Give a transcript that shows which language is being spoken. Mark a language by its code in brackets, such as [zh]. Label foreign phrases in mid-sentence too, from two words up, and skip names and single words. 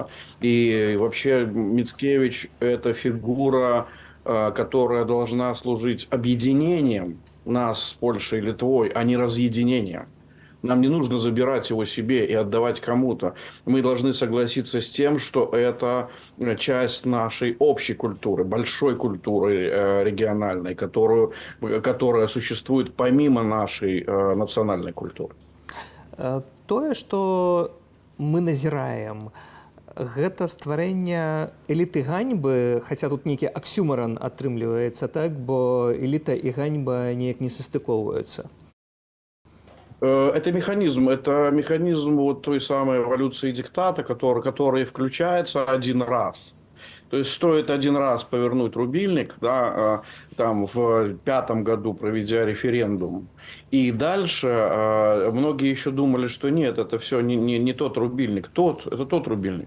[ru] И вообще Міцкевич – это фигура, которая должна служить объединением нас с Польшей и Литвой, а не разъединением. Нам не нужно забирать его себе и отдавать кому-то. Мы должны согласиться с тем, что это часть нашей общей культуры, большой культуры региональной, которая существует помимо нашей национальной культуры. [be] Тое, што мы назіраем, гэта стварэнне эліты ганьбы, хаця тут нейкі аксюмаран атрымліваецца, так, бо эліта і ганьба неяк не састыковваюцца. [ru] Это механизм вот той самой эволюции диктата, который включается один раз. То есть стоит один раз повернуть рубильник, да, там в 2005 году проведя референдум, и дальше многие еще думали, что нет, это все не тот рубильник, это тот рубильник.